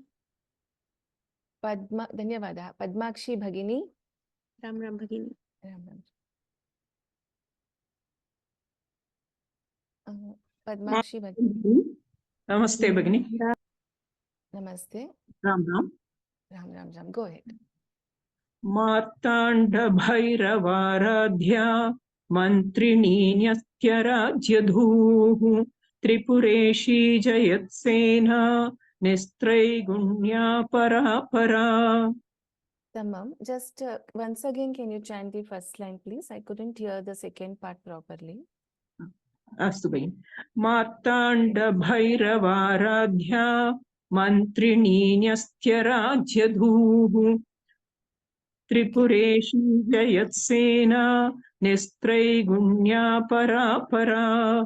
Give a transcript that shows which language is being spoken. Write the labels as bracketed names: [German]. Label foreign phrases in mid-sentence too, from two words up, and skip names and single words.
[Sanskrit] Padma, Dhanyavada. Padmakshi Bhagini. राम राम भगिनी. Ram, Ram. Padmakshi Bhagini. Namaste Bhagini. Namaste. Ram Ram. Ram, Ram, Ram. [English] Go ahead. [Sanskrit] Martanda Bhairavāradhya Mantriṇī Nyastya-rājyadhūः Tripureshi Jayatsena Nistraygunya Parapara. Tamam. [English] Just once again, can you chant the first line, please? I couldn't hear the second part properly. [Sanskrit] Astu Bhagini. Martanda Bhairavāradhya Mantriṇī Nyastya-rājyadhūः Tripureshi Jayatsena Nistraygunya Parapara.